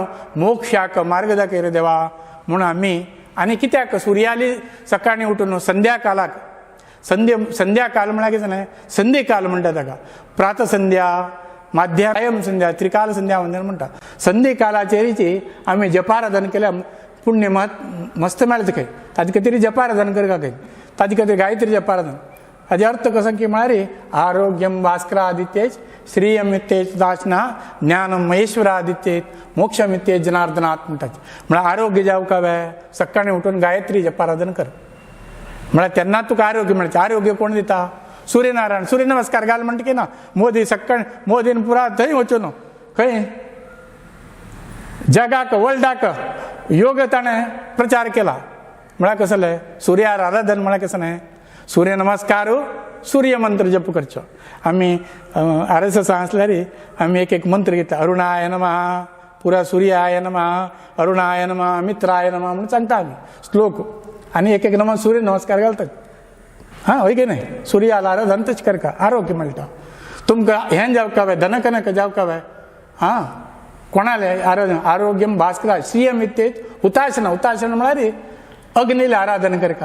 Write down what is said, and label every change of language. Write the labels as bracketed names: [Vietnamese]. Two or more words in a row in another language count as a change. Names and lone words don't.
[Konkani] मोक्षाक मार्ग दाखय देवा म्हणून आमी आनी कित्याक सुर्याली सकाळी उठून संध्याकाळाक संध्याकाळ म्हळ्यार कितें जालें संध्याकाळ म्हणटा ताका प्रातसंध्या माध्यायम संध्या त्रिकाल संध्या वंदन म्हणटा संध्याकाळाचेरीची आमी जपाराधन केल्या पुण्य मस्त मेळटा खंय ताजे खातीर जपाराधन करता खंय ताजे खातीर गायत्री जपाराधन हाजे अर्थ कसो की म्हळ्यार [Sanskrit] आरोग्यम भास्करादित्येच श्रीयमित्येच दाशना ज्ञानम महेश्वरादित्येत मोक्षमित्येत जनार्दनाथ [Konkani] म्हणटात म्हळ्यार आरोग्य जावका जाय सकाळी उठून गायत्री जपाराधन कर म्हळ्यार तेन्ना तुका आरोग्य मेळटा आरोग्य कोण दिता सूर्यनारायण सूर्य नमस्कार घाल म्हणटा की ना मोदीन पुरा थंय वचून खंय जगाक वर्ल्डाक योग ताणें प्रचार केला म्हळ्यार कसो जालें सुर्यार आराधन म्हळ्यार कसो न्हय सूर्य नमस्कार सूर्य मंत्र जप करचो आमी RSS आसल्यार आमी एक मंत्र घेता [Sanskrit] अरुणाय नमः [Konkani] पुरा [Sanskrit] सूर्याय नमः अरुणाय नमः मित्राय नमः [Konkani] म्हणून सांगता आमी श्लोक आनी एक नमः सूर्य नमस्कार घालतात हां हय की न्हय सूर्याला आराधन तशें करता आरोग्य मेळटा तुमकां हें जावका जाय धनकनक जावका जाय हां कोणाले [Sanskrit] आरोग्यम भास्करा श्रीयम इत्येत हुताशना [Konkani] म्हळ्यार अग्नीला आराधन करता